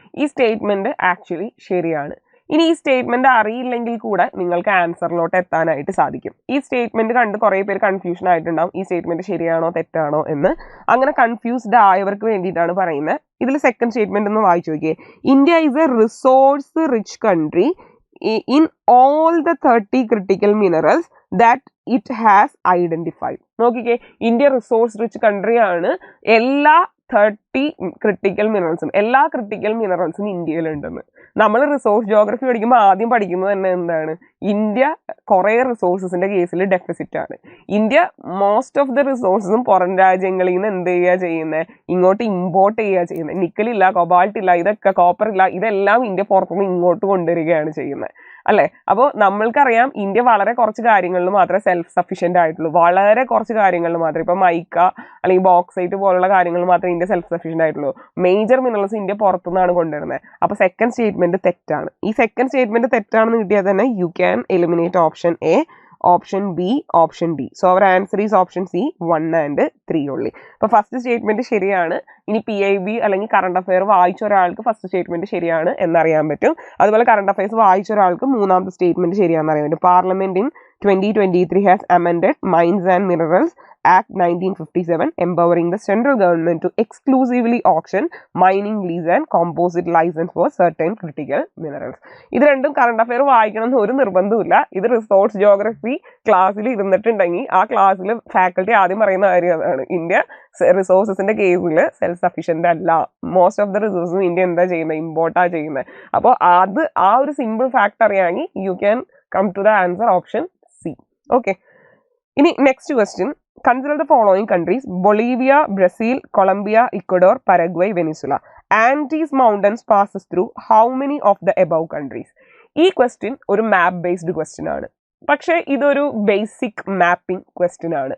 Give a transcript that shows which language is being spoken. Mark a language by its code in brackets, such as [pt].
[ml] ഈ statement actually ശരിയാണ്. ഇനി ഈ സ്റ്റേറ്റ്മെന്റ് അറിയില്ലെങ്കിൽ കൂടെ നിങ്ങൾക്ക് ആൻസറിലോട്ട് എത്താനായിട്ട് സാധിക്കും. ഈ സ്റ്റേറ്റ്മെന്റ് കണ്ട് കുറേ പേര് കൺഫ്യൂഷൻ ആയിട്ടുണ്ടാവും, ഈ സ്റ്റേറ്റ്മെന്റ് ശരിയാണോ തെറ്റാണോ എന്ന്. അങ്ങനെ കൺഫ്യൂസ്ഡ് ആയവർക്ക് വേണ്ടിയിട്ടാണ് പറയുന്നത്. ഇതിൽ സെക്കൻഡ് സ്റ്റേറ്റ്മെന്റ് ഒന്ന് വായിച്ചു നോക്കിയേ. [en] India is a resource rich country in all the 30 critical minerals that it has identified. [ml] നോക്കിക്കേ, ഇന്ത്യ റിസോഴ്സ് റിച്ച് കൺട്രി ആണ്. എല്ലാ 30 ക്രിട്ടിക്കൽ മിനറൽസും, എല്ലാ ക്രിട്ടിക്കൽ മിനറൽസും ഇന്ത്യയിലുണ്ടെന്ന്. നമ്മൾ റിസോഴ്സ് ജോഗ്രഫി പഠിക്കുമ്പോൾ ആദ്യം പഠിക്കുന്നത് തന്നെ എന്താണ്? ഇന്ത്യ കുറേ റിസോഴ്സസിന്റെ കേസിൽ ഡെഫിസിറ്റ് ആണ്. ഇന്ത്യ മോസ്റ്റ് ഓഫ് ദ റിസോഴ്സസും പുറം രാജ്യങ്ങളിൽ നിന്ന് എന്ത് ചെയ്യുക ചെയ്യുന്നത്? ഇങ്ങോട്ട് ഇമ്പോർട്ട് ചെയ്യുക ചെയ്യുന്നത്. നിക്കലില്ല, കൊബാൾട്ട് ഇല്ല, ഇതൊക്കെ കോപ്പർ ഇല്ല, ഇതെല്ലാം ഇന്ത്യ പുറത്തുനിന്ന് ഇങ്ങോട്ട് കൊണ്ടുവരികയാണ് ചെയ്യുന്നത്, അല്ലേ? അപ്പോൾ നമ്മൾക്കറിയാം ഇന്ത്യ വളരെ കുറച്ച് കാര്യങ്ങളിൽ മാത്രമേ സെൽഫ് സഫീഷ്യൻ്റ് ആയിട്ടുള്ളൂ. വളരെ കുറച്ച് കാര്യങ്ങളിൽ മാത്രമേ, ഇപ്പോൾ മൈക്ക അല്ലെങ്കിൽ ബോക്സൈറ്റ് പോലുള്ള കാര്യങ്ങളിൽ മാത്രമേ ഇന്ത്യ സെൽഫ് സഫീഷ്യൻ്റ് ആയിട്ടുള്ളൂ. മേജർ മിനറൽസ് ഇന്ത്യ പുറത്തുനിന്നാണ് കൊണ്ടുവരുന്നത്. അപ്പോൾ സെക്കൻഡ് സ്റ്റേറ്റ്മെന്റ് തെറ്റാണ്. ഈ സെക്കൻഡ് സ്റ്റേറ്റ്മെന്റ് തെറ്റാണെന്ന് കിട്ടിയാൽ തന്നെ [en] You can eliminate option A, option B, option D. So our answer is option C, 1 and 3 only. [ml] അപ്പോൾ ഫസ്റ്റ് സ്റ്റേറ്റ്മെന്റ് ശരിയാണ്. ഇനി PIB അല്ലെങ്കിൽ കറണ്ട് അഫെയർ വായിച്ച ഒരാൾക്ക് ഫസ്റ്റ് സ്റ്റേറ്റ്മെന്റ് ശരിയാണ് എന്നറിയാൻ പറ്റും. അതുപോലെ കറണ്ട് അഫെയർസ് വായിച്ച ഒരാൾക്ക് മൂന്നാമത്തെ സ്റ്റേറ്റ്മെന്റ് ശരിയാണെന്ന് അറിയാൻ പറ്റും. Parliament in [en] 2023 has amended Mines and Minerals Act 1957, empowering the central government to exclusively auction mining lease and composite license for certain critical minerals. [ml] ഇത് രണ്ടും കറണ്ട് അഫെയർ വായിക്കണം എന്ന് ഒരു നിർബന്ധമില്ല. ഇത് റിസോഴ്സ് ജോഗ്രഫി ക്ലാസ്സിൽ ഇരുന്നിട്ടുണ്ടെങ്കിൽ ആ ക്ലാസ്സിൽ ഫാക്കൽറ്റി ആദ്യം പറയുന്ന കാര്യമാണ്, ഇന്ത്യ റിസോഴ്സസിന്റെ കേസിൽ സെൽഫ് സഫീഷ്യന്റ് അല്ല. മോസ്റ്റ് ഓഫ് ദ റിസോഴ്സും ഇന്ത്യ എന്താ ചെയ്യുന്നത്, ഇമ്പോർട്ടാ ചെയ്യുന്നത്. അപ്പോൾ അത് ആ ഒരു സിമ്പിൾ ഫാക്ട് അറിയാമെങ്കിൽ [en] You can come to the answer option C. [ml] Okay, ഇനി next question. [en] Consider the following countries: Bolivia, Brazil, Colombia, Ecuador, Paraguay, Venezuela. Andes Mountains passes through how many of the above countries? [ml] ഈ question ഒരു മാപ്പ് based question ആണ്. പക്ഷേ ഇതൊരു basic mapping question ആണ്.